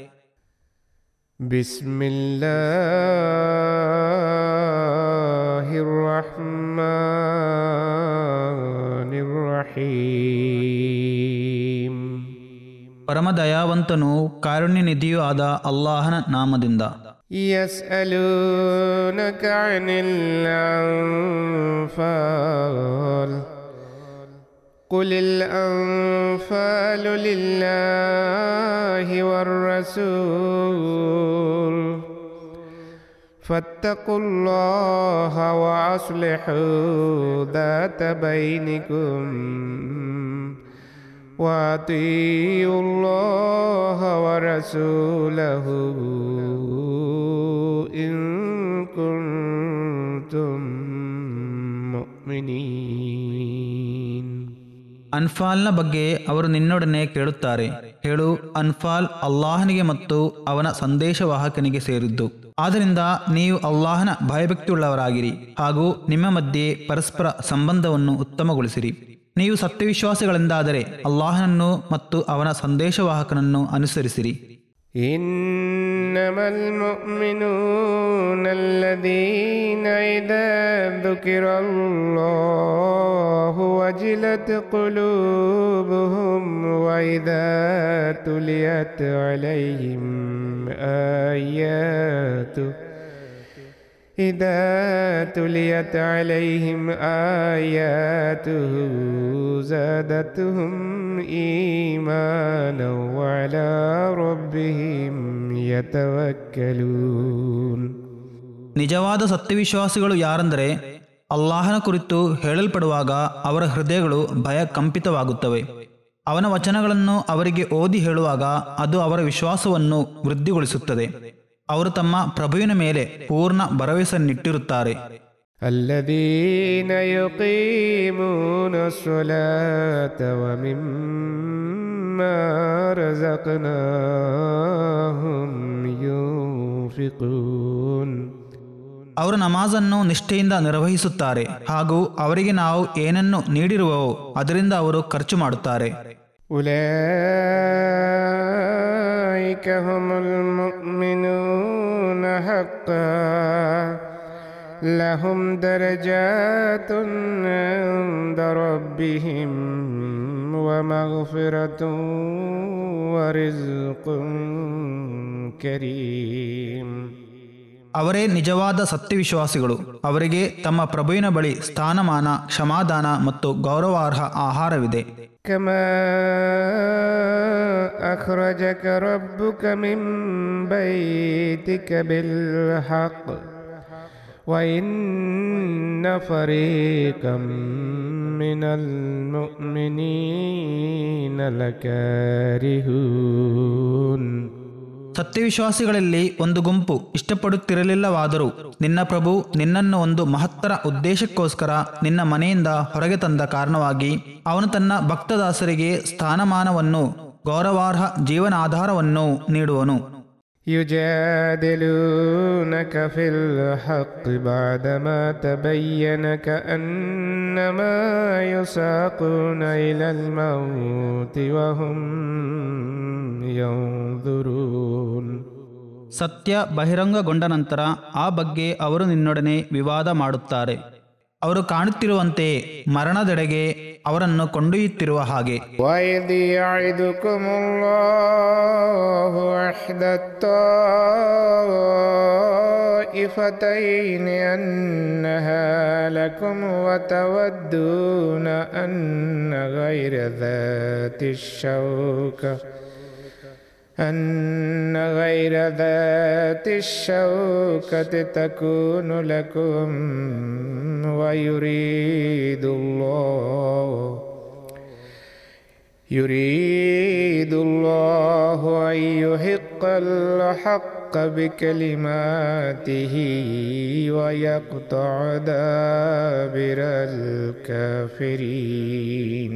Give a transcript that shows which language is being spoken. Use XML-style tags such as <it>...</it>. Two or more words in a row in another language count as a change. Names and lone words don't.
<ar>بسم الله الرحمن الرحيم.</ar> <kn>ಪರಮದಯಾವಂತನೂ ಕಾರುಣ್ಯನಿಧಿಯೂ ಆದ ಅಲ್ಲಾಹನ ನಾಮದಿಂದ.</kn> <ar>يسألونك عن الأنفال قل الأنفال لله والرسول فاتقوا الله وأصلحوا ذات بينكم وأطيعوا الله ورسوله إن كنتم مؤمنين.</ar> <kn>ಅನ್ಫಾಲ್ನ ಬಗ್ಗೆ ಅವರು ನಿನ್ನೊಡನೆ ಕೇಳುತ್ತಾರೆ. ಹೇಳು, ಅನ್ಫಾಲ್ ಅಲ್ಲಾಹನಿಗೆ ಮತ್ತು ಅವನ ಸಂದೇಶವಾಹಕನಿಗೆ ಸೇರಿದ್ದು. ಆದ್ದರಿಂದ ನೀವು ಅಲ್ಲಾಹನ ಭಯಭಕ್ತಿಯುಳ್ಳವರಾಗಿರಿ ಹಾಗೂ ನಿಮ್ಮ ಮಧ್ಯೆ ಪರಸ್ಪರ ಸಂಬಂಧವನ್ನು ಉತ್ತಮಗೊಳಿಸಿರಿ. ನೀವು ಸತ್ಯವಿಶ್ವಾಸಿಗಳೆಂದಾದರೆ ಅಲ್ಲಾಹನನ್ನು ಮತ್ತು ಅವನ ಸಂದೇಶವಾಹಕನನ್ನು ಅನುಸರಿಸಿರಿ.</kn> <ar>إنما المؤمنون الذين إذا ذكر الله وجلت قلوبهم وإذا تليت عليهم آياته زادتهم إيمانا وعلى ربهم يتوكلون.</ar> <kn>ನಿಜವಾದ ಸತ್ಯವಿಶ್ವಾಸಿಗಳು ಯಾರೆಂದರೆ ಅಲ್ಲಾಹನ ಕುರಿತು ಹೇಳಲ್ಪಡುವಾಗ ಅವರ ಹೃದಯಗಳು ಭಯ ಕಂಪಿತವಾಗುತ್ತವೆ. ಅವನ ವಚನಗಳನ್ನು ಅವರಿಗೆ ಓದಿ ಹೇಳುವಾಗ ಅದು ಅವರ ವಿಶ್ವಾಸವನ್ನು ವೃದ್ಧಿಗೊಳಿಸುತ್ತದೆ. ಅವರು ತಮ್ಮ ಪ್ರಭುವಿನ ಮೇಲೆ ಪೂರ್ಣ ಭರವಸೆಯನ್ನಿಟ್ಟಿರುತ್ತಾರೆ.</kn> <ar>الذين يقيمون الصلاة ومما رزقناهم ينفقون.</ar> <kn>ಅವರು ನಮಾಜನ್ನು ನಿಷ್ಠೆಯಿಂದ ನಿರ್ವಹಿಸುತ್ತಾರೆ ಹಾಗೂ ಅವರಿಗೆ ನಾವು ಏನನ್ನು ನೀಡಿರುವವೋ ಅದರಿಂದ ಅವರು ಖರ್ಚು ಮಾಡುತ್ತಾರೆ.</kn> <ar>أولئك هم المؤمنون حقا لهم درجات عند ربهم ومغفرة ورزق كريم.</ar> <kn>ಅವರೇ ನಿಜವಾದ ಸತ್ಯವಿಶ್ವಾಸಿಗಳು. ಅವರಿಗೆ ತಮ್ಮ ಪ್ರಭುವಿನ ಬಳಿ ಸ್ಥಾನಮಾನ, ಕ್ಷಮಾದಾನ ಮತ್ತು ಗೌರವಾರ್ಹ ಆಹಾರವಿದೆ.</kn> <ar>كما أخرجك ربك من بيتك بالحق وإن فريقا من المؤمنين لكارهون.</ar> <kn>ಸತ್ಯವಿಶ್ವಾಸಿಗಳಲ್ಲಿ ಒಂದು ಗುಂಪು ಇಷ್ಟಪಡುತ್ತಿರಲಿಲ್ಲವಾದರೂ ನಿನ್ನ ಪ್ರಭು ನಿನ್ನನ್ನು ಒಂದು ಮಹತ್ತರ ಉದ್ದೇಶಕ್ಕೋಸ್ಕರ ನಿನ್ನ ಮನೆಯಿಂದ ಹೊರಗೆ ತಂದ ಕಾರಣವಾಗಿ ಅವನು ತನ್ನ ಭಕ್ತದಾಸರಿಗೆ ಸ್ಥಾನಮಾನವನ್ನು, ಗೌರವಾರ್ಹ ಜೀವನಾಧಾರವನ್ನು ನೀಡುವನು.</kn> <ar>يجادلونك في الحق بعدما تبين كأنما يساقون إلى الموت وهم ينظرون.</ar> <kn>ಸತ್ಯ ಬಹಿರಂಗಗೊಂಡ ನಂತರ ಆ ಬಗ್ಗೆ ಅವರು ನಿನ್ನೊಡನೆ ವಿವಾದ ಮಾಡುತ್ತಾರೆ. ಅವರು ಕಾಣುತ್ತಿರುವಂತೆಯೇ ಮರಣದೆಡೆಗೆ ಅವರನ್ನು ಕೊಂಡೊಯ್ಯುತ್ತಿರುವ ಹಾಗೆ.</kn> <ar>وَإِذْ يَعِدُكُمُ اللَّهُ إِحْدَى الطَّائِفَتَيْنِ أَنَّهَا لَكُمْ وَتَوَدُّونَ أَنَّ غَيْرَ ذات الشوكة تكون لكم يريد الله أن يحق الحق بكلماته ويقطع دابر الكافرين.</ar>